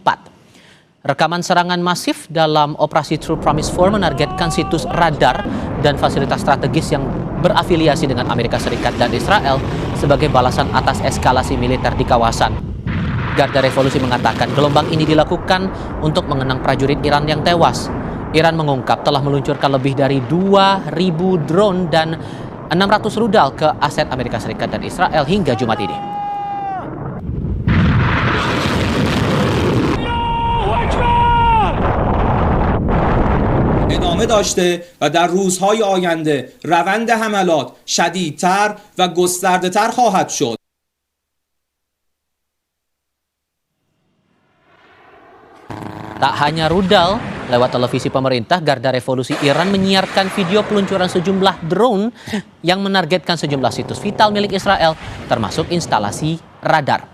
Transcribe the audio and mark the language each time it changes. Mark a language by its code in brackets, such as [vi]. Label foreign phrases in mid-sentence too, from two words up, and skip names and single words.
[id] Rekaman serangan masif dalam operasi True Promise 4 menargetkan situs radar dan fasilitas strategis yang berafiliasi dengan Amerika Serikat dan Israel sebagai balasan atas eskalasi militer di kawasan. Garda Revolusi mengatakan gelombang ini dilakukan untuk mengenang prajurit Iran yang tewas. Iran mengungkap telah meluncurkan lebih dari 2.000 drone dan 600 rudal ke aset Amerika Serikat dan Israel hingga Jumat ini. [fa] ادامه داشته و در روزهای آینده روند حملات شدیدتر و گسترده‌تر خواهد شد. [id] Tak hanya rudal, Lewat televisi pemerintah, Garda Revolusi Iran menyiarkan video peluncuran sejumlah drone yang menargetkan sejumlah situs vital milik Israel, termasuk instalasi radar.